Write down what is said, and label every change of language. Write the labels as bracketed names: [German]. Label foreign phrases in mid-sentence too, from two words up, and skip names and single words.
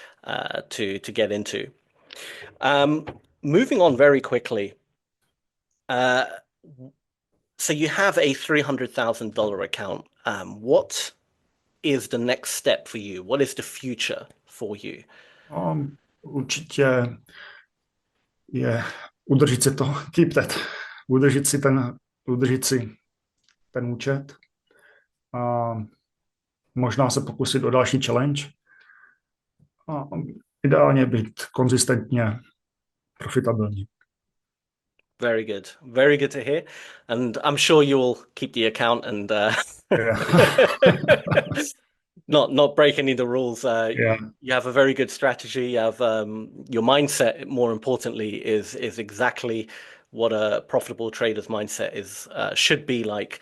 [English] to get into. Um, Moving on very quickly. Uh, so you have a $300,000 account. What is the next step for you? What is the future for you? [Czech] Určitě je udržet si to, [English] keep that, [Czech] udržet si udržet si ten účet a možná se pokusit o další challenge a ideálně být konzistentně profitabilní. [English] Very good. Very good to hear. And I'm sure you will keep the account and Yeah. not break any of the rules. Yeah. You have a very good strategy. You have your mindset, more importantly, is exactly what a profitable trader's mindset is should be like.